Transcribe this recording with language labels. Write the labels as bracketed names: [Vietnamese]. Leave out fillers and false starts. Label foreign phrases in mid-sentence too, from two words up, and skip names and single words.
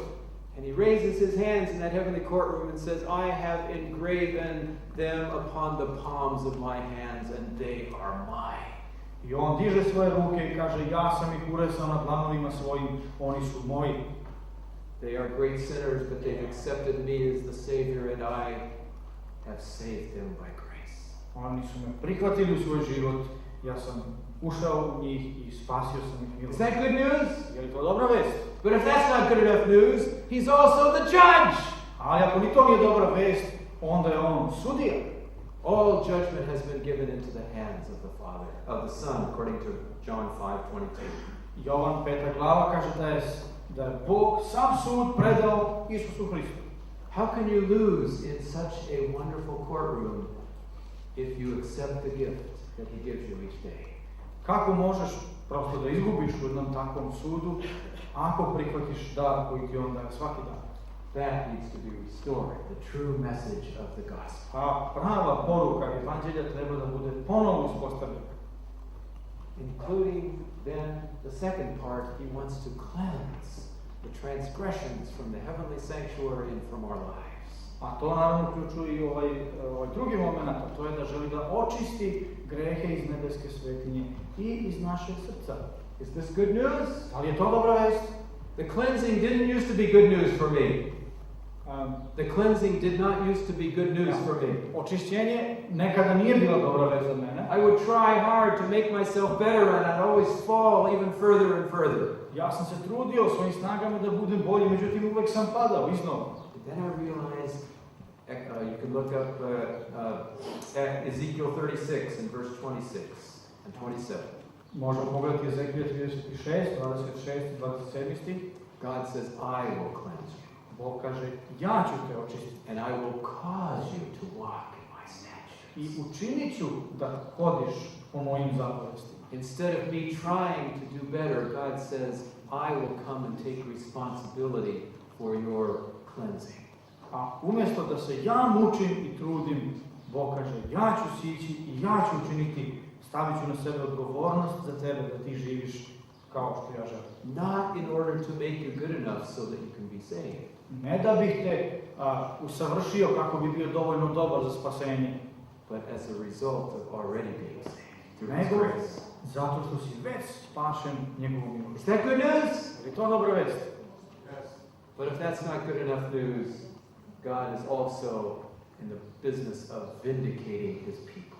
[English] And He raises His hands in that heavenly courtroom and says, I have engraven them upon the palms of my hands and they are mine. [Serbian] I on diže svoje ruke i kaže, ja sam ih uresao na dlanovima svojim, oni su moji. [English] They are great sinners, but they've accepted me as the Savior and I have saved them by grace. [Serbian] Oni su me prihvatili u svoj život, ja sam ušao u njih i spasio sam ih [English] Is [Serbian] milostom. [English] that good news? [Serbian] Je li to dobra vest? [English] But if that's not good enough news, He's also the judge. [Serbian] Ali ako ni to nije dobra vest, onda je on sudija. [English] All judgment has been given into the hands of the Father, of the Son, according to John 5:22. [Serbian] Jovan 5. glava kaže da je Bog sam sud predao Isusu Hristu. [English] How can you lose in such a wonderful courtroom if you accept the gift that He gives you each day? [Serbian] Kako možeš prosto da izgubiš u jednom takvom sudu ako prihvatiš dar koji ti on daje svaki dan? [English] That needs to be restored, the true message of the gospel. [Serbian] A prava poruka evanđelja treba da bude ponovno uspostavljena. [English] Including then the second part, He wants to cleanse the transgressions from the heavenly sanctuary and from our lives. [Serbian] A to naravno uključuje i ovaj drugi moment, a to je da želi da očisti grehe iz nebeske svetinje i iz našeg srca. [English] Is this good news? [Serbian] Da li je to dobra vest? [English] The cleansing didn't used to be good news for me. The cleansing did not used to be good news for me. [Serbian] Očišćenje nekada nije bila dobra vest za mene. [English] I would try hard to make myself better and I'd always fall even further and further. [Serbian] Ja sam se trudio svojim snagama da budem bolji, međutim uvek sam padao iznova. [English] Then I realized, you can look up Ezekiel 36 and verse 26 and 27. [Serbian] Možemo pogledati Ezekija 36, 26, 27 stih. [English] God says, I will cleanse you. [Serbian] Bog kaže, ja ću te očistiti. [English] And I will cause you to walk in my statutes. [Serbian] I učinit ću da hodiš po mojim zapovestima. [English] Instead of me trying to do better, God says, I will come and take responsibility for your cleansing. [Serbian] A umjesto da se ja mučim i trudim, Bog kaže, ja ću sići i ja ću učiniti, stavit ću na sebe odgovornost za tebe da ti živiš kao što ja želim. [English] Not in order to make you good enough so that you can be saved. [Serbian] Ne da bih te usavršio kako bi bio dovoljno dobar za spasenje, [English] But as a result of already being saved through His [Serbian] nego [English] grace. [Serbian] zato što si već spašen njegovom [English] Is [Serbian] milošću. [English] that good news? [Serbian] Je to dobra vest? [English] But if that's not good enough news, God is also in the business of vindicating His people.